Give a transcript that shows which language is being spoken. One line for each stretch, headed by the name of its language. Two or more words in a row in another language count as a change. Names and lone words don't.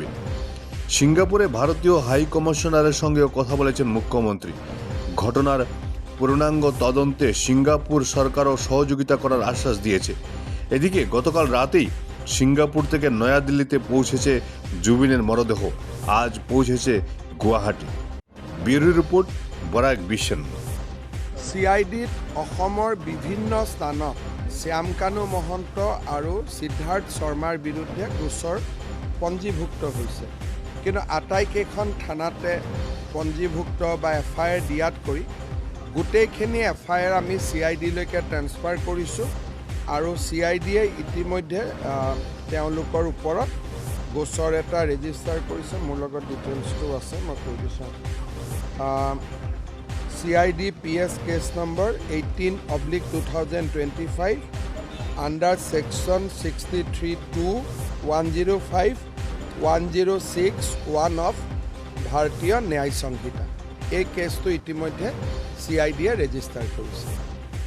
Bangla: সিঙ্গাপুরে ভারতীয় হাই কমিশনারের সঙ্গেও কথা বলেছেন মুখ্যমন্ত্রী। ঘটনার পূর্ণাঙ্গ তদন্তে সিঙ্গাপুর সরকারও সহযোগিতা করার আশ্বাস দিয়েছে। এদিকে গতকাল রাতেই সিঙ্গাপুর থেকে নয়াদিল্লিতে পৌঁছেছে জুবিনের মরদেহ। আজ পৌঁছেছে গুৱাহাটী।
English: bureau report,
Bangla: বৰাক বিশ্বন।
Assamese: চিআইডিত অসমৰ বিভিন্ন স্থানত শ্যামকানু মহন্ত আৰু সিদ্ধাৰ্থ শৰ্মাৰ বিৰুদ্ধে গোচৰ পঞ্জীভুক্ত হৈছে, কিন্তু আটাইকেইখন থানাতে পঞ্জীভুক্ত বা এফআইআৰ দিয়াতকৈ গোটেইখিনি এফআইআৰ আমি চিআইডিলৈকে ট্ৰেন্সফাৰ কৰিছোঁ আৰু চিআইডিয়ে ইতিমধ্যে তেওঁলোকৰ ওপৰত গোচৰ এটা ৰেজিষ্টাৰ কৰিছে। মোৰ লগত ডিটেইলছটো আছে, মই কৈ দিছোঁ।
English: CID PS case number 18/2025 under section 63(2), 105, 106(1) of
Assamese: ভাৰতীয় ন্যায় সংহিতা। এই কেছটো ইতিমধ্যে চিআইডিয়ে ৰেজিষ্টাৰ কৰিছে।